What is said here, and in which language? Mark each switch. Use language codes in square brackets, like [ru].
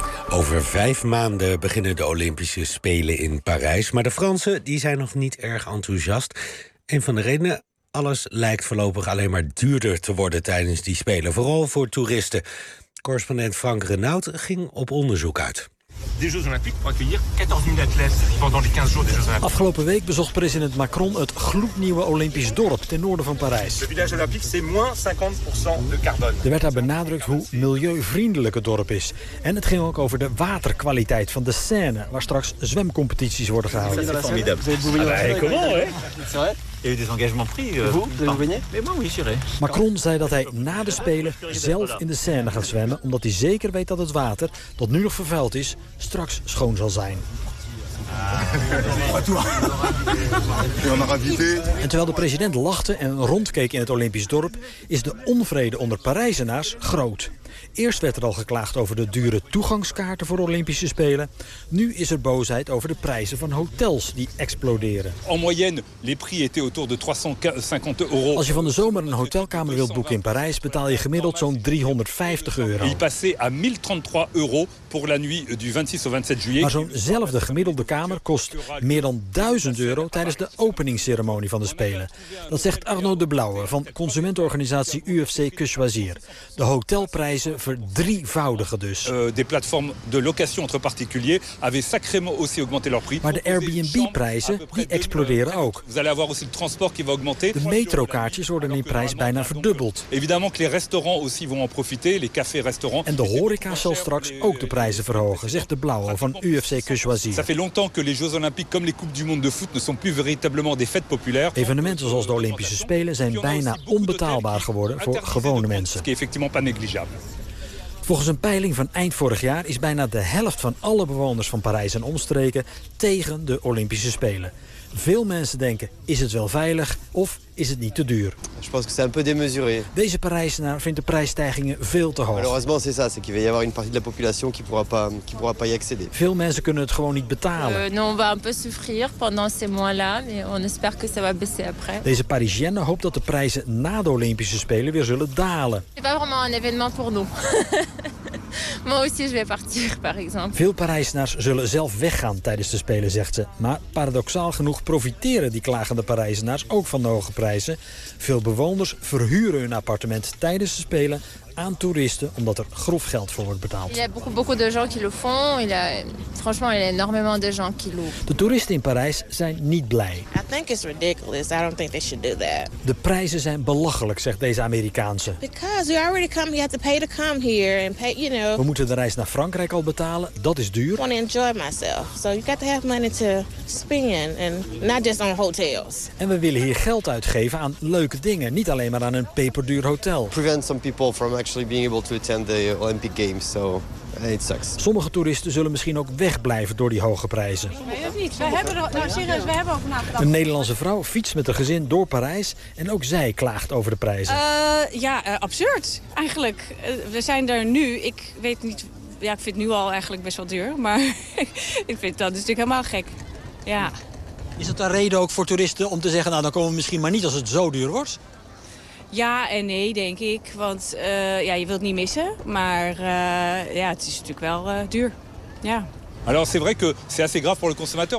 [nl] Over 5 maanden beginnen de Olympische Spelen in Parijs. Maar de Fransen die zijn nog niet erg enthousiast. Een van de redenen, alles lijkt voorlopig alleen maar duurder te worden tijdens die Spelen. Vooral voor toeristen. Correspondent Frank Renaud ging op onderzoek uit. [fr] De Jeux Olympiques pour accueillir 14.000 athlètes pendant les 15 jours des Jeux Olympiques. [nl] Afgelopen week bezocht president Macron het gloednieuwe Olympisch dorp ten noorden van Parijs. [fr] Le village olympique c'est moins 50% de carbone. [nl] Er werd daar benadrukt hoe milieuvriendelijk het dorp is. En het ging ook over de waterkwaliteit van de Seine, waar straks zwemcompetities worden gehouden. [fr] C'est formidable. Il y a eu des engagements pris. Vous, de l'Ouvénier? Mais moi, oui, c'est vrai. [nl] Macron zei dat hij na de Spelen zelf in de Seine gaat zwemmen, omdat hij zeker weet dat het water, dat nu nog vervuild is, straks schoon zal zijn. En terwijl de president lachte en rondkeek in het Olympisch dorp, is de onvrede onder Parijzenaars groot. Eerst werd er al geklaagd over de dure toegangskaarten voor de Olympische Spelen. Nu is er boosheid over de prijzen van hotels die exploderen. [fr] En moyenne, les prix étaient autour de 350 euro. [nl] Als je van de zomer een hotelkamer wilt boeken in Parijs, betaal je gemiddeld zo'n 350 euro. [fr] Il passait à 1033 euro pour la nuit du 26 au 27 juillet. [nl] Maar zo'nzelfde gemiddelde kamer kost meer dan 1000 euro tijdens de openingsceremonie van de Spelen. Dat zegt Arnaud de Blauwe van consumentenorganisatie UFC Que Choisir. De hotelprijzen verdrievoudigen dus. [fr] De plateformes de location entre particuliers avaient sacrément aussi augmenté leur prix. [nl] Maar de Airbnb-prijzen die exploderen ook. [fr] Vous allez avoir aussi le transport qui va augmenter. [nl] De metrokaartjes worden in prijs bijna verdubbeld. [fr] Évidemment que les restaurants aussi vont en profiter, les cafés restaurants. [nl] En de horeca zal straks ook de prijzen verhogen, zegt de Blauwe van UFC Que Choisir. [fr] Ça fait longtemps que les Jeux Olympiques comme les Coupes du Monde de foot ne sont plus véritablement des fêtes populaires. [nl] Evenementen zoals de Olympische Spelen zijn bijna onbetaalbaar geworden voor gewone mensen. [fr] Ce qui est effectivement pas négligeable. [nl] Volgens een peiling van eind vorig jaar is bijna de helft van alle bewoners van Parijs en omstreken tegen de Olympische Spelen. Veel mensen denken, is het wel veilig of is het niet te duur? [fr] Je pense que c'est un peu démesuré. [nl] Deze Parijzenaar vindt de prijsstijgingen veel te hoog. [fr] Malheureusement, c'est ça, c'est qu'il va y avoir une partie de la population qui pourra pas y accéder. [nl] Veel mensen kunnen het gewoon niet betalen. [fr] Nous on va un peu souffrir pendant ces mois-là, mais on espère que ça va baisser après. [nl] Deze Parisienne hoopt dat de prijzen na de Olympische Spelen weer zullen dalen. [fr] C'est pas vraiment un événement pour nous. Moi aussi, je vais partir, par exemple. [nl] Veel Parijzenaars zullen zelf weggaan tijdens de Spelen, zegt ze. Maar paradoxaal genoeg profiteren die klagende Parijzenaars ook van de hoge prijzen. Veel bewoners verhuren hun appartement tijdens de Spelen aan toeristen omdat er grof geld voor wordt betaald. [fr] Il y a beaucoup, beaucoup de gens qui le font. Il y a, franchement, il y a énormément de gens qui louent. [nl] De toeristen in Parijs zijn niet blij. [en] I think it's ridiculous. I don't think they should do that. [nl] De prijzen zijn belachelijk, zegt deze Amerikaanse. [en] Because you already come, you have to pay to come here and pay, you know. [nl] We moeten de reis naar Frankrijk al betalen. Dat is duur. [en] I want to enjoy myself, so you got to have money to spend and not just on hotels. [nl] En we willen hier geld uitgeven aan leuke dingen, niet alleen maar aan een peperduur hotel. [en] Prevent some people from actually being able to attend the Olympic Games, so it sucks. [nl] Sommige toeristen zullen misschien ook wegblijven door die hoge prijzen. We hebben een Nederlandse vrouw fietst met haar gezin door Parijs en ook zij klaagt over de prijzen. Absurd eigenlijk. We zijn daar nu. Ik weet niet. Ja, ik vind het nu al eigenlijk best wel duur, maar ik vind dat natuurlijk helemaal gek. Ja. Is dat een reden ook voor toeristen om te zeggen, nou, dan komen we misschien maar niet als het zo duur wordt? Ja en nee, denk ik. Want ja, je wilt niet missen, maar ja, het is natuurlijk wel duur. Ja. [fr] Alors c'est vrai que c'est assez grave pour le consommateur.